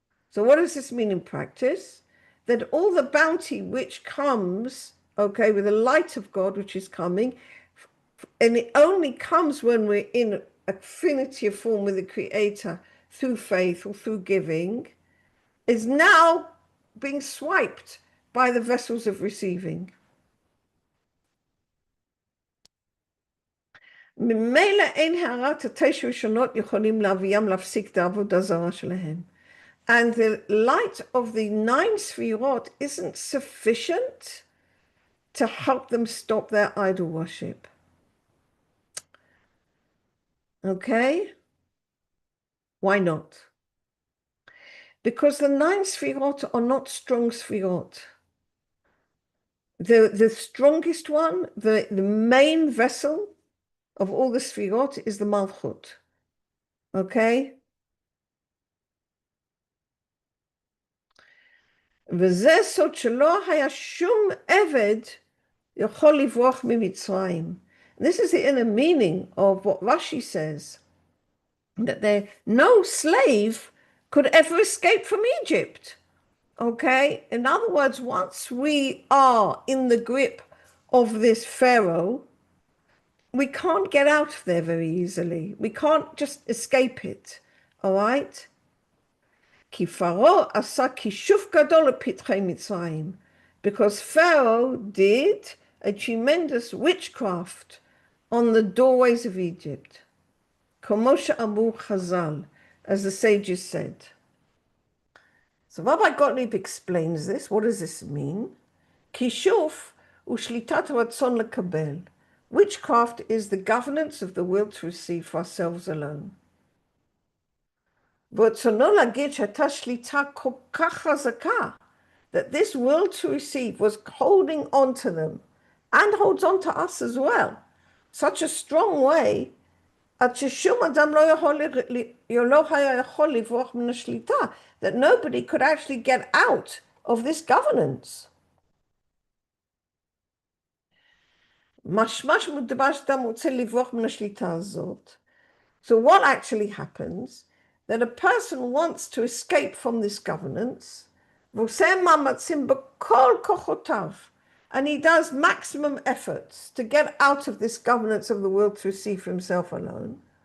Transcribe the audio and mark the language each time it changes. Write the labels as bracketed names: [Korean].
[English] So what does this mean in practice? That all the bounty which comes, okay, with the light of God which is coming, and it only comes when we're in affinity of form with the Creator through faith or through giving, is now being swiped by the vessels of receiving. [Hebrew] ממילא אין הערת התשע ראשונות יכולים להביאם להפסיק את העבודה זרה שלהם. [English] And the light of the 9 sfirot isn't sufficient to help them stop their idol worship. Okay? Why not? Because the 9 sfirot are not strong sfirot. The strongest one, the main vessel of all the sfirot is the malchut. Okay? [Hebrew] וזה סוד שלא היה שום עבד יכול לברוח ממצרים. [English] This is the inner meaning of what Rashi says, that no slave could ever escape from Egypt. Okay? In other words, once we are in the grip of this Pharaoh, we can't get out of there very easily. We can't just escape it. All right? [Hebrew] כי Pharaoh עשה כישוף גדול לפתחי מצרים, [English] because Pharaoh did a tremendous witchcraft on the doorways of Egypt. [Hebrew] כמו שאמרו חז"ל, [English] as the sages said. So Rabbi Gottlieb explains this. What does this mean? [Hebrew] כישוף הוא שליטת הרצון לקבל. [English] Witchcraft is the governance of the will to receive for ourselves alone. [Hebrew] ברצונו להגיד שהייתה שליטה כל כך חזקה, [English] that this will to receive was holding on to them and holds on to us as well, such a strong way, [Hebrew] עד ששום אדם לא היה יכול לברוח מן השליטה, [English] that nobody could actually get out of this governance. [Hebrew] משמש מדבר שאדם רוצה לברוח מן השליטה הזאת. [English] So what actually happens, that a person wants to escape from this governance, [Hebrew] ועושה מאמצים בכל כוחותיו, [English] and he does maximum efforts to get out of this governance of the world to receive for himself alone.